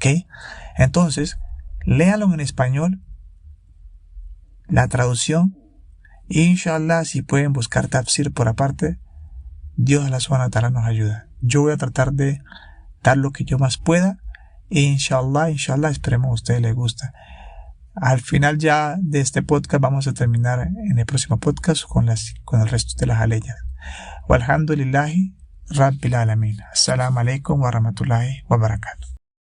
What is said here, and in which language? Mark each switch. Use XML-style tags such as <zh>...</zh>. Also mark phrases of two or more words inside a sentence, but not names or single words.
<es>Entonces, léanlo en español, la traducción, e inshallah, si pueden buscar tafsir por aparte, Dios</es> <ar>الله سبحانه وتعالى</ar> <es>nos ayuda. Yo voy a tratar de dar lo que yo más pueda, e inshallah, esperemos a ustedes les gusta. Al final ya de este podcast vamos a terminar en el próximo podcast con el resto de las aleyas.</es> <ar>والحمد لله رب العالمين. السلام عليكم ورحمة الله وبركاته.</ar>